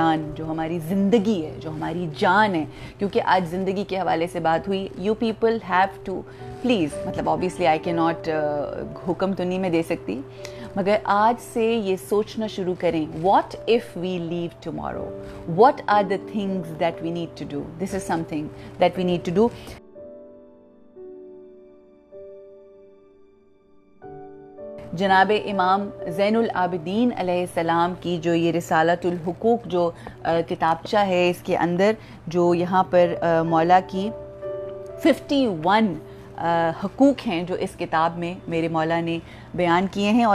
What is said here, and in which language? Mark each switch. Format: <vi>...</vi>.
<ur>جان جو ہماری زندگی ہے, جو ہماری جان ہے, کیونکہ آج زندگی کے حوالے سے بات ہوئی.</ur> <en>you people have to please,</en> <ur>مطلب</ur> <en>obviously I cannot</en> <ur>حکم تو نہیں میں دے سکتی, مگر آج سے یہ سوچنا شروع کریں,</ur> <en>what if we leave tomorrow, what are the things that we need to do, this is something that we need to do.</en> <ur>جناب امام زین العابدین علیہ السلام کی جو یہ رسالۃ الحقوق جو کتابچہ ہے, اس کے اندر جو یہاں پر مولا کی 51 حقوق ہیں جو اس کتاب میں میرے مولا نے بیان کیے ہیں.</ur>